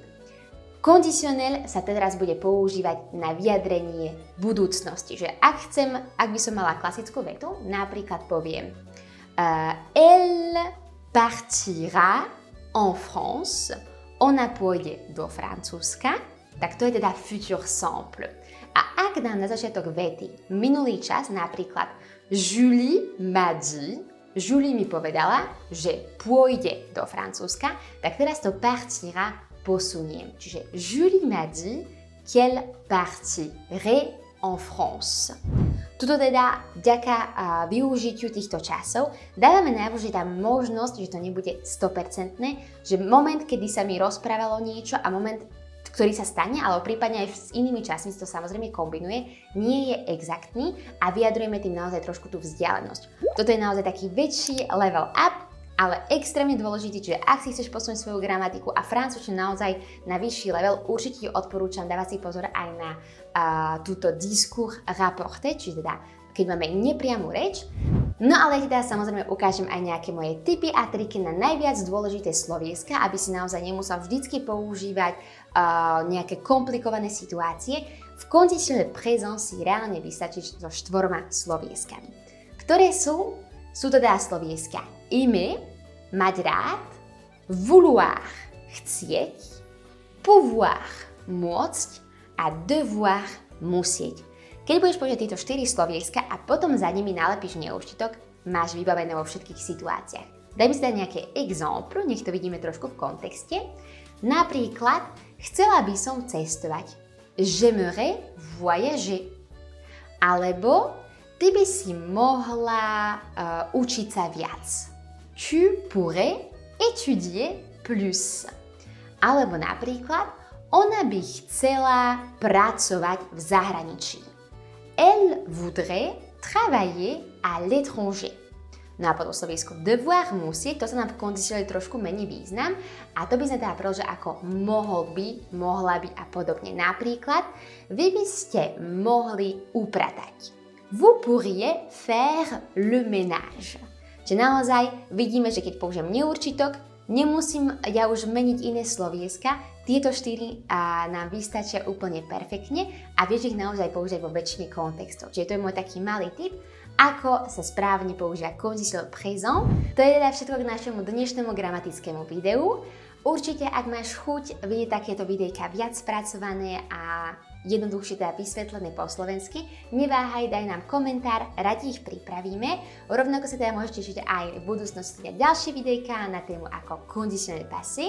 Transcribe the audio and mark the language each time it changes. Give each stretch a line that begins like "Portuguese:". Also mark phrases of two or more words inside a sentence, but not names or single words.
Slovak: Kondicionel sa teraz bude používať na vyjadrenie budúcnosti, že ak by som mala klasickú vetu, napríklad poviem
French: Elle partira en France,
Slovak: ona pôjde do Francúzska, tak to je teda futur simple. A ak dám na začiatok vety minulý čas, napríklad
French: Julie m'a dit,
Slovak: Julie mi povedala, že pôjde do Francúzska, tak teraz to partira posuniem.
French: Čiže Julie m'a dit qu'elle partirait en France.
Slovak: Tuto teda vďaka využitiu týchto časov dávame najavo, že tá možnosť, že to nebude 100%, že moment, kedy sa mi rozprávalo niečo a moment, ktorý sa stane, ale prípadne aj s inými časmi to samozrejme kombinuje, nie je exaktný a vyjadrujeme tým naozaj trošku tú vzdialenosť. Toto je naozaj taký väčší
English: level up,
Slovak: ale extrémne dôležitý, čiže ak si chceš posunúť svoju gramatiku a francúzštinu naozaj na vyšší level, určite ti odporúčam dávať si pozor aj na túto
French: discours rapporté,
Slovak: čiže teda keď máme nepriamu reč. No ale teda samozrejme ukážem aj nejaké moje tipy a triky na najviac dôležité slovieska, aby si naozaj nemusel vždycky používať nejaké komplikované situácie. V
French: conditionnel présent
Slovak: si reálne vystačí so 4 slovieskami. Ktoré sú? Sú to teda slovieska aimer, mať rád, vouloir, chcieť, pouvoir, môcť a devoir, musieť. Keď budeš používať tieto 4 slovieska a potom za nimi nalepíš neurčitok, máš vybavené vo všetkých situáciách. Dajme si dať nejaké exemple, nech to vidíme trošku v kontexte. Napríklad, chcela by som cestovať.
French: J'aimerais voyager.
Slovak: Alebo ty by si mohla učiť sa viac.
French: Tu pourrais étudier plus.
Slovak: Alebo napríklad, ona by chcela pracovať v zahraničí.
French: Elle voudrait travailler à l'étranger.
Slovak: No a potom slovísko devoir, musieť, to sa nám v kondicionáli trošku mení význam a to by sme teda preložili ako mohol by, mohla by a podobne. Napríklad, vy by ste mohli upratať.
French: Vous pourriez faire le ménage.
Slovak: že naozaj vidíme, že keď použijem neurčitok, nemusím ja už meniť iné slovieska, tieto 4 nám vystačia úplne perfektne a vieš ich naozaj použiť vo väčšine kontextov. Čiže to je môj taký malý tip, ako sa správne používa
French: conditionnel présent.
Slovak: To je teda všetko k našemu dnešnému gramatickému videu. Určite, ak máš chuť vidieť takéto videjka viac spracované a jednoduchšie teda vysvetlené po slovensky, neváhaj, daj nám komentár, radi ich pripravíme. Rovnako sa teda môžete tešiť aj v budúcnosti na ďalšie videjka na tému ako
French: conditionnel passé.